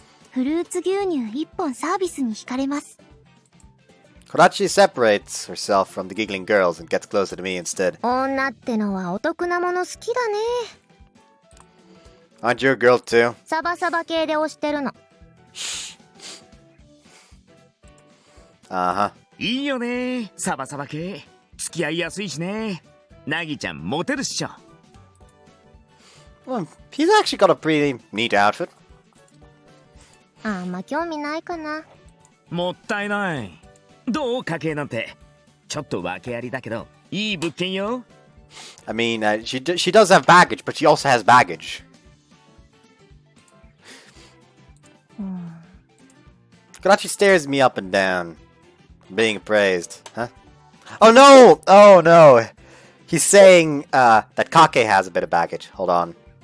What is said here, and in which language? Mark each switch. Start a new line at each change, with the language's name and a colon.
Japanese: フルーツ牛乳1本サービスに引かれます。
English: Kodachi separates herself from the giggling girls and gets closer to me instead.
Japanese: 女ってのはお得なもの好きだね。
English: Aren't you a girl too?
Japanese: サバサバ系で推してるの。
English: Uh-huh.
Japanese: いいよねサバサバ系。付き合いやすいしね。ナギちゃんモテるっしょ。
English: Well, he's actually got a pretty neat outfit.
Japanese: あんま興味ないかな。もったいない。どう家計なんて。ちょっと訳ありだけどいい物件よ。
English: I mean, she does have baggage, but she also has baggage. Kodachi stares me up and down, being appraised. Huh? Oh no! Oh no! He's saying that Kake has a bit of baggage. Hold on.